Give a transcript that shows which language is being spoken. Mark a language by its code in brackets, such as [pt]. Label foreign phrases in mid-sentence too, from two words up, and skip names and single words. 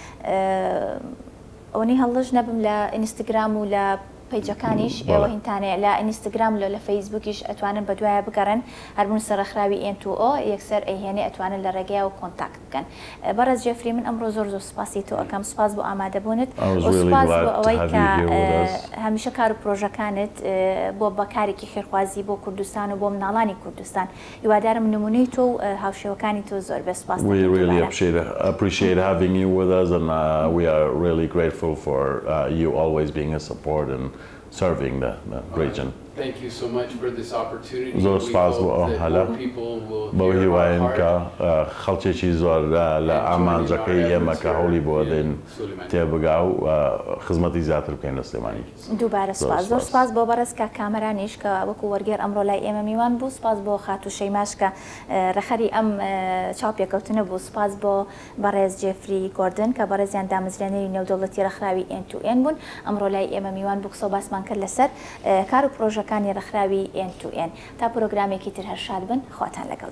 [ckb] ئەوەی هەڵەش نەبم لە ئینستاگرام و لە پیجەکانیش ئێوە هینتانەیە لە ئینستاگرام لە فەیسبووکیش ئەتوانن بە دوایە بگەڕن هەربوون سەرڕێکخراوی ئێن-تو-ئۆ یەکسەر ئەیهێنێ ئەتوانن لە ڕێگەیەوە کۆنتاکت بکەن بەڕێز جێفری من ئەمڕۆ زۆر سوپاسی تۆ ئەەکەم سوپاس بۆ ئامادەبوونت سوپاس بۆ ئەوەی کە هەمیشە کار و پرۆژەکانت بۆ بەکارێکی خێرخوازی بۆ کوردستان و بۆ مناڵانی کوردستان هیوادارم نمونەی تۆ و هاوشێوەکانی تۆ زۆر بێ سوپاس [en] We really appreciate having you with us and we are really grateful for you always being a support and serving the region. Thank you so much for this opportunity. [ckb] زۆر سپاس بۆ ئەو هەلە بەو هیواین کە خەڵکێکی زۆر لە ئامانجەکەی ئێمە کە هەوڵی بۆ دێن تێبگا و خزمەتی زیاتر بکەین لە سلێمانی دووبارە سپاس زۆر سپاس بۆ بەڕێز کە کامەرانیش کە وەکو وەرگێر ئەمڕۆ لای ئێمە میوان بوو سپاس بۆ خات و شەیماش کە ڕێخەری ئەم چاوپێکەوتنە بوو سپاس بۆ بەڕێز جێفری گۆردن کە بەڕێزیان دامەزرێنەری نێودەوڵەتی ڕێکخراوی ئێن-تو-ئێن بوون ئەمڕۆ لای ئێمە میوان بوو قسە و باسمان کرد لەسەر کار و پرۆژەکانی ڕێکخراوی ئێن-تو-ئێن تا پرۆگرامێکی تر هەر شاد بن خواتان لەگەڵ